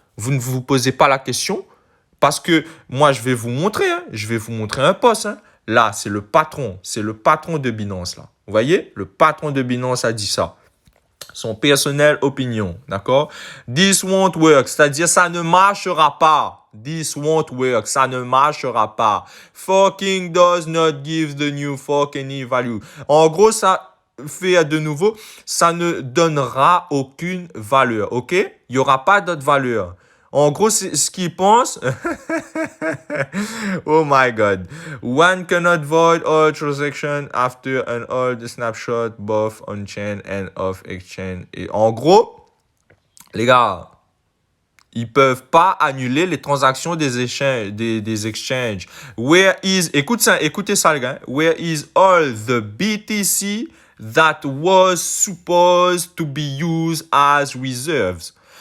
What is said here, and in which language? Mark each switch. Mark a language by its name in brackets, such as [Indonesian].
[French] Vous ne vous posez pas la question parce que moi, je vais vous montrer. Hein, je vais vous montrer un post. Hein. Là, c'est le patron. C'est le patron de Binance. Là. Vous voyez? Le patron de Binance a dit ça. Son personnel opinion. D'accord? [English] This won't work. [French] C'est-à-dire, ça ne marchera pas. [English] This won't work. [French] Ça ne marchera pas. [English] Forking does not give the new fork any value. [French] En gros, ça fait de nouveau, ça ne donnera aucune valeur. OK? Il n'y aura pas d'autre valeur. En gros, c'est ce qu'ils pensent. [English] Oh my God. One cannot void all transactions after an old snapshot, both on-chain and off-exchange. [French] Et en gros, les gars, ils peuvent pas annuler les transactions des exchanges. Écoutez ça, les gars. [English] Where is all the BTC that was supposed to be used as reserves?